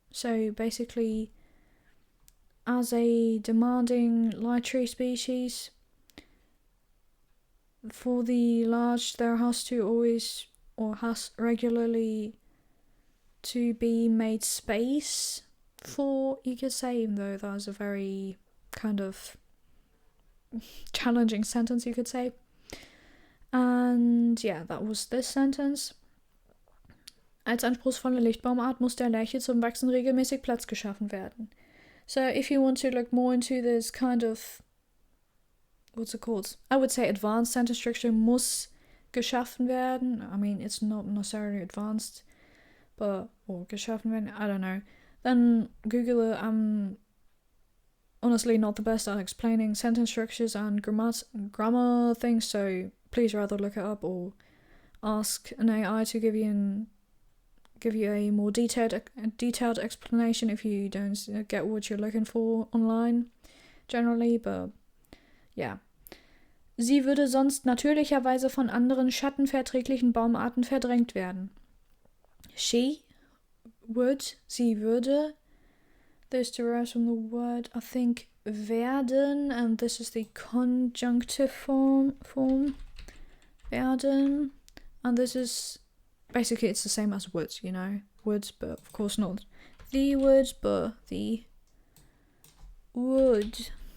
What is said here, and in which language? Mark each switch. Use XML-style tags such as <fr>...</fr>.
<en>So basically, as a demanding light tree species, for the large there has to always, or has regularly to be made space for, you could say, even though that is a very kind of challenging sentence, you could say. And yeah, that was this sentence.</en> <de>Als anspruchsvolle Lichtbaumart muss der Lärche zum Wachsen regelmäßig Platz geschaffen werden.</de> <en>So if you want to look more into this kind of, what's it called? I would say advanced sentence structure,</en> <de>muss geschaffen werden.</de> <en>I mean, it's not necessarily advanced, but, or</en> <de>geschaffen werden,</de> <en>I don't know. Then Google it. Honestly not the best at explaining sentence structures and grammar things, so please rather look it up or ask an AI to give you a more detailed explanation if you don't get what you're looking for online generally. But yeah.</en> <de>Sie würde sonst natürlicherweise von anderen schattenverträglichen Baumarten verdrängt werden.</de> <en>She would,</en> <de>sie würde.</de> <en>This derives from the word, I think, werden, and this is the conjunctive form, werden, and this is, basically it's the same as would, you know, would, but of course not the would, but the would.</en>